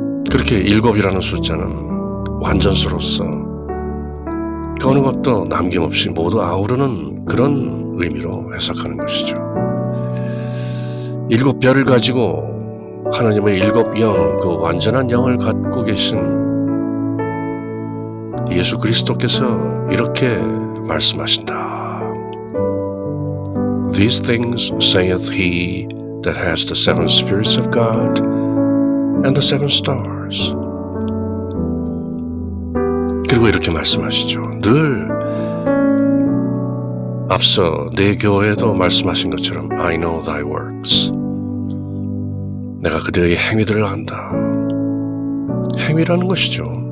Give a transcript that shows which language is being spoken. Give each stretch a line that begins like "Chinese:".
Korean: 그렇게 7이라는 숫자는 완전수로서 그 어느 것도 남김없이 모두 아우르는 그런 의미로 해석하는 것이죠. 7별을 가지고 하나님의 7영, 그 완전한 영을 갖고 계신 예수 그리스도께서 이렇게 말씀하신다.
English: These things saith he that has the seven spirits of God and the seven stars.
Korean: 그리고 이렇게 말씀하시죠. 늘 앞서 내 교회에도 말씀하신 것처럼
English: I know thy works.
Korean: 내가 그대의 행위들을 안다. 행위라는 것이죠.